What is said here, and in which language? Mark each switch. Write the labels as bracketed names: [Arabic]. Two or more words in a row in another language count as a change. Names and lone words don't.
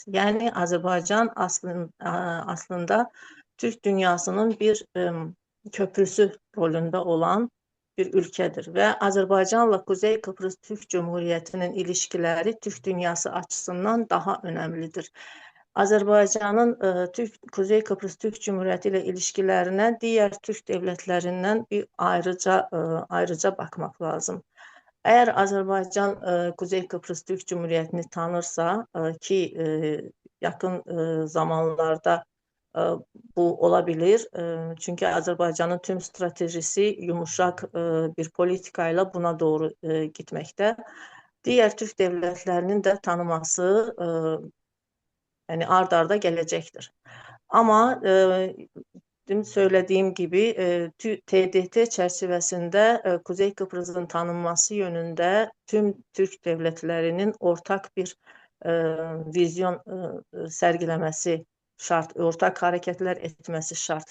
[Turkish] Yani Azerbaycan aslında Türk dünyasının bir köprüsü rolünde olan bir ülkedir ve Azerbaycanla Kuzey Kıbrıs Türk Cumhuriyeti'nin ilişkileri Türk dünyası açısından daha önemlidir. [Azerbaijani] Azərbaycanın Kuzey Kıbrıs Türk Cumhuriyyəti ilə ilişkilərinə digər Türk dövlətlərindən bir ayrıca baxmaq lazım. Əgər Azərbaycan Kuzey Kıbrıs Türk Cumhuriyyətini tanırsa ki yaxın zamanlarda bu ola bilir. Çünki Azərbaycanın tüm stratejisi yumuşaq bir politika ilə buna doğru gitməkdə. Digər Türk dövlətlərinin də tanıması yani ard-arda gələcəkdir. [Turkish] Ama söylediğim gibi TDT çerçevesinde Kuzey Kıbrıs'ın tanınması yönünde tüm Türk devletlerinin ortak bir vizyon sergilemesi şart, ortak hareketler etmesi şart.